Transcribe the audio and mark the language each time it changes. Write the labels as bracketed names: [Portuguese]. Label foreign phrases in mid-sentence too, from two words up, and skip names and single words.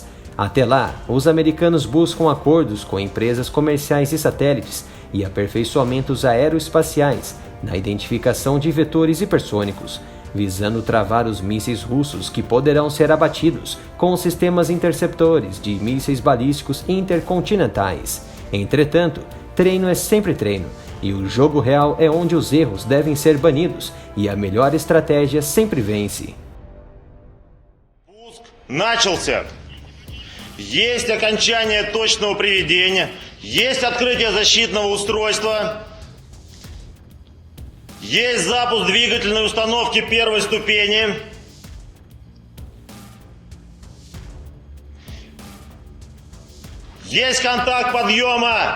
[Portuguese] Até lá, os americanos buscam acordos com empresas comerciais de satélites e aperfeiçoamentos aeroespaciais na identificação de vetores hipersônicos, visando travar os mísseis russos que poderão ser abatidos com sistemas interceptores de mísseis balísticos intercontinentais. Entretanto, treino é sempre treino, e o jogo real é onde os erros devem ser banidos e a melhor estratégia sempre vence. [Russian] Начался. Есть окончание точного приведения, есть открытие защитного устройства, есть запуск двигательной установки первой ступени. Есть контакт подъема.